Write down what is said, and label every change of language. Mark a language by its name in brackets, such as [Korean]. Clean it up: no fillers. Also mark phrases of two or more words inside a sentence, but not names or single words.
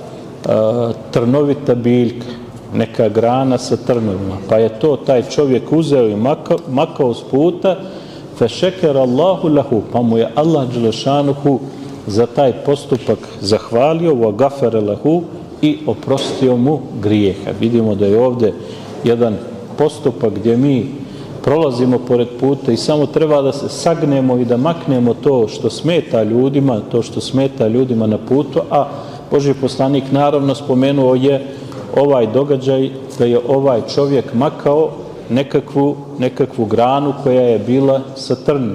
[Bosnian] trnovita biljka, neka grana sa trnovima, pa je to taj čovjek uzeo i makao s puta, [Arabic] فشكر الله له, [Bosnian] pa mu je Allah dželešanuhu za taj postupak zahvalio, [Arabic] وغفر له, [Bosnian] i oprostio mu grijeha. Vidimo da je ovdje jedan postupak gdje mi prolazimo pored puta i samo treba da se sagnemo i da maknemo to što smeta ljudima na putu, a Božji poslanik naravno spomenuo je ovaj događaj da je ovaj čovjek makao nekakvu granu koja je bila sa trnom.